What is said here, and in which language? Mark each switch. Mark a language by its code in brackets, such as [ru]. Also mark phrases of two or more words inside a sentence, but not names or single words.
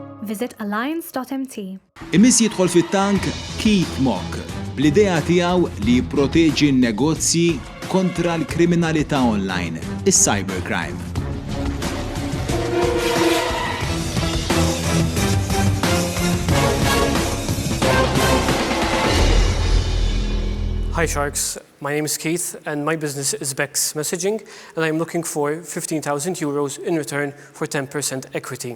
[en] visit alliance.mt. [mt] Imiss jidħol fit-tank Keith Mock bl-idea tiegħu li jipproteġi n-negozji kontra l-kriminalità online, is-cybercrime. [en] Hi Sharks, my name is Keith and my business is Bex Messaging and I'm looking for 15,000 euros in return for 10% equity.